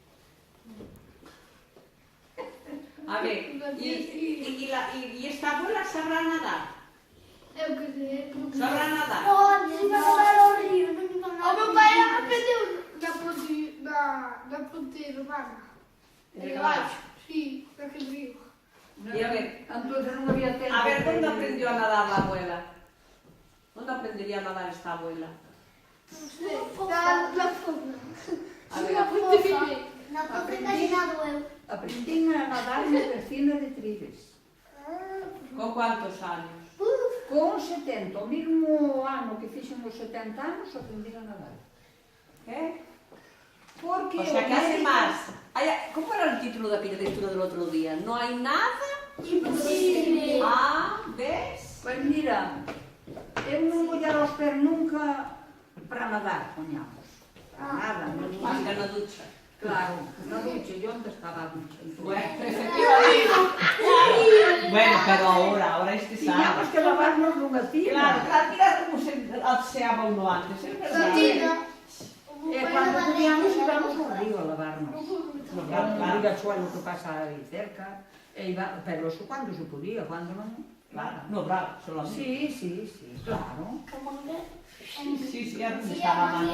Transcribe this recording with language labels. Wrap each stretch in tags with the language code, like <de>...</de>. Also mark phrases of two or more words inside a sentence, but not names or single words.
<es>A ver, ¿y esta abuela sabrá nadar?</es> <gl>Eu que sei.</gl> <es>¿Sabrá nadar?</es> <gl>No, non iba a nadar ao río, non iba a nadar. O meu pai aprendeu na ponte romana. Debaixo, sí, naquele río.</gl> <es>Y a ver,</es> <gl>Entonces non había tempo.</gl> <es>a ver, ¿dónde aprendió a nadar la abuela? ¿Dónde aprendería a nadar esta abuela?</es> <gl>Non sei. Na fonda.</gl> <es>A ver,</es> <gl>Na ponte. Na ponte casinado eu. Aprendín a nadar na piscina de Tribes.</gl> <es>¿con cuántos años?</es> <gl>Con 70, o mesmo ano que fixen os 70 anos, aprendín a nadar.</gl> <es>Porque O sea, que hace más. ¿Cómo era el título de aquella lectura del otro día? No hay nada. Imposible. Ah, ¿ves?</es> <gl>Pois mira, eu non mollar os pés nunca para nadar, poñamos. Para nada, non</gl> <es>Más que en la ducha.</es> <gl>Claro, na ducha, e onde estaba a ducha?</gl> <es>Bueno, efectivamente. Bueno, pero ahora es que</es> <gl>Tiñamos</gl> <es>sabe.</es> <gl>que lavarnos nunha</gl> <es>Claro,</es> <gl>tina.</gl> <es>claro, mira cómo se aseaba uno antes, es verdad.</es> <gl>Tina. E cando podíamos íbamos ao río a lavarnos.</gl> <es>No, Claro, claro, claro.</es> <gl>Suelo que pasa aí cerca, e iba, pero eso cando se podía, cando non.</gl> <es>Claro, no, bravo, solamente. Sí, claro. Sí, antes estaba mal.</es>